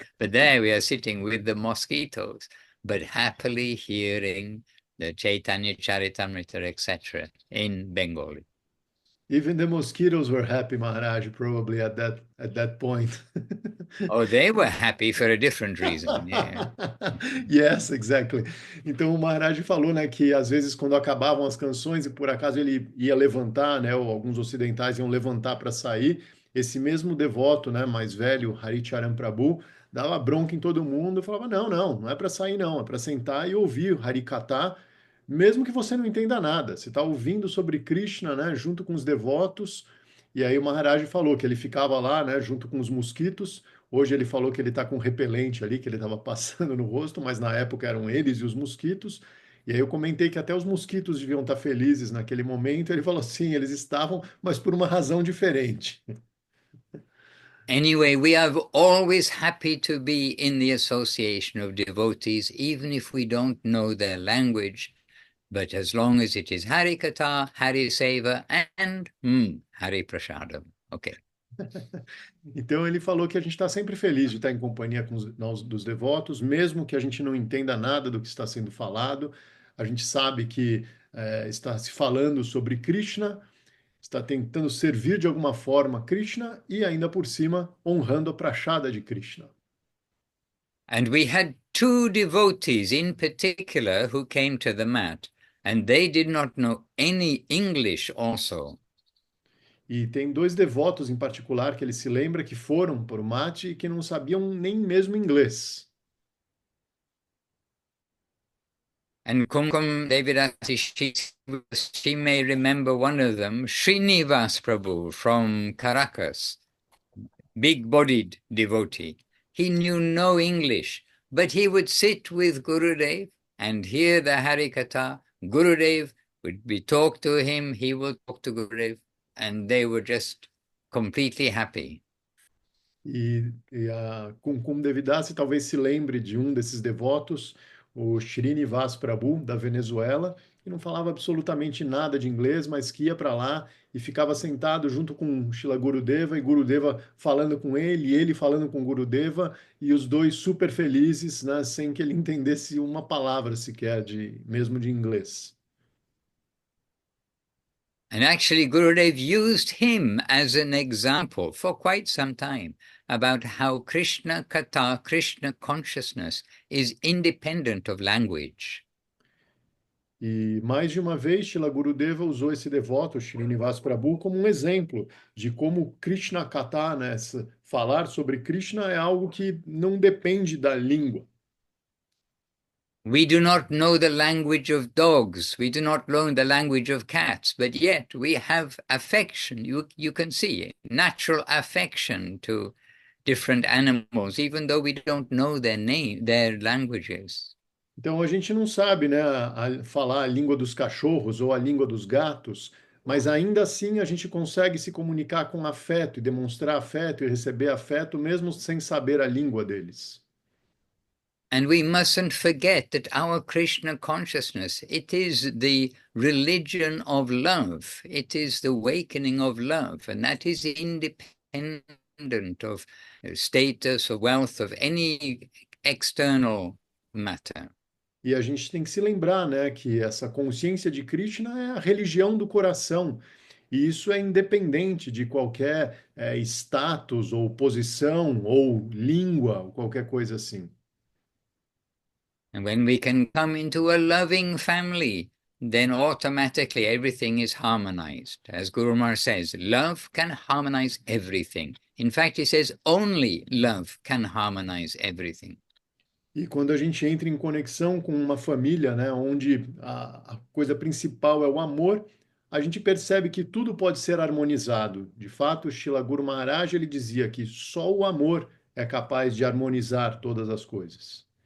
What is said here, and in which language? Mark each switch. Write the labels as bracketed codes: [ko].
[en] But there we are sitting with the mosquitoes, but happily hearing the Chaitanya Charitamrita, etc. in Bengali. Even the mosquitoes were happy, Maharaj, probably at that point. Oh, they were happy for a different reason. Yeah. Yes, exactly. [pt] Então o Maharaj falou, né, que às vezes quando acabavam as canções e por acaso ele ia levantar, né, ou alguns ocidentais iam levantar para sair, esse mesmo devoto, né, mais velho, Hari Charan Prabhu, dava bronca em todo mundo e falava: "Não, não, não é para sair não, é para sentar e ouvir o Harikatha, mesmo que você não entenda nada. Você está ouvindo sobre Krishna, né, junto com os devotos." E aí o Maharaj falou que ele ficava lá, né, junto com os mosquitos. Hoje ele falou que ele está com repelente ali, que ele estava passando no rosto, mas na época eram eles e os mosquitos. E aí eu comentei que até os mosquitos deviam estar felizes naquele momento. Ele falou: sim, eles estavam, mas por uma razão diferente. [en] Anyway, we are always happy to be in the association of devotees, even if we don't know their language. But as long as it is Hari Katha, Hari Seva, and Hari Prasadam. Okay. [pt] Então ele falou que a gente está sempre feliz de estar em companhia dos devotos, mesmo que a gente não entenda nada do que está sendo falado. A gente sabe que está se falando sobre Krishna, está tentando servir de alguma forma Krishna e ainda por cima honrando a prachada de Krishna. [en] And we had two devotees in particular who came to the mat, and they did not know any English also. [pt] E tem dois devotos em particular que ele se lembra que foram para o mate e que não sabiam nem mesmo inglês. [en] And Kumkum Devidasi, she may remember one of them, Srinivas Prabhu from Caracas, big-bodied devotee. He knew no English, but he would sit with Gurudev and hear the Harikatha. Gurudev would be talk to him, he would talk to Gurudev, and they were just completely happy. [pt] E a Kumkum Devidasi talvez se lembre de um desses devotos, o Srinivas Prabhu, da Venezuela, que não falava absolutamente nada de inglês, mas que ia para lá e ficava sentado junto com Shila Gurudeva, e Gurudeva falando com ele, e ele falando com Gurudeva, e os dois super felizes, né, sem que ele entendesse uma palavra sequer, mesmo de inglês. [en] And actually, Gurudev used him as an example for quite some time about how Krishna Katha, Krishna consciousness, is independent of language. [pt] E mais de uma vez, Shila Gurudeva usou esse devoto, Srinivas Prabhu, como um exemplo de como Krishna Katha, né, falar sobre Krishna é algo que não depende da língua. [en] We do not know the language of dogs. We do not know the language of cats, but yet we have affection. You can see natural affection to different animals, even though we don't know their name, their languages. [pt] Então a gente não sabe, né, falar a língua dos cachorros ou a língua dos gatos, mas ainda assim a gente consegue se comunicar com afeto e demonstrar afeto e receber afeto mesmo sem saber a língua deles. [en] And we mustn't forget that our Krishna consciousness, it is the religion of love. It is the awakening of love. And that is independent of status or wealth, of any external matter. [pt] E a gente tem que se lembrar, né, que essa consciência de Krishna é a religião do coração. E isso é independente de qualquer status ou posição ou língua ou qualquer coisa assim. [en] And when we can come into a loving family, then automatically everything is harmonized. As Guru Maharaj says, love can harmonize everything. In fact, he says only love can harmonize everything. [pt] E quando a gente entra em conexão com uma família, né, onde a coisa principal é o amor, a gente percebe que tudo pode ser harmonizado. De fato, Shila Guru Maharaj ele dizia que só o amor é capaz de harmonizar todas as coisas.